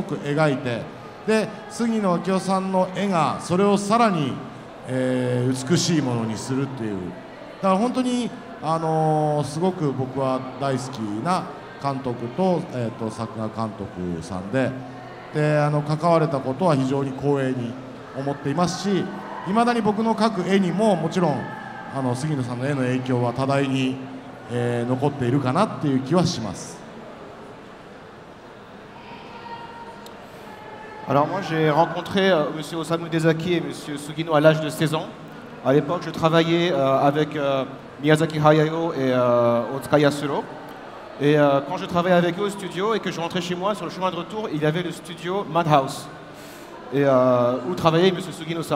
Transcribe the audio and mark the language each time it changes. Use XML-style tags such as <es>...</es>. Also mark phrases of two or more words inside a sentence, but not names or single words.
<ja>く描いて、で杉野明夫さんの絵がそれをさらに、美しいものにするっていう、だから本当にすごく僕は大好きな監督と、作画監督さんで、関われたことは非常に光栄に思っていますし、いまだに僕の描く絵にももちろん杉野さんの絵の影響は多大に、残っているかなっていう気はします。</ja> <fr>Alors moi j'ai rencontré Monsieur Osamu Dezaki et Monsieur Sugino à l'âge de 16 ans. À l'époque je travaillais avec Miyazaki Hayao et Otsuka Yasuro. Et quand je travaillais avec eux au studio et que je rentrais chez moi, sur le chemin de retour, il y avait le studio Madhouse, et, où travaillait Monsieur Sugino-san.</fr>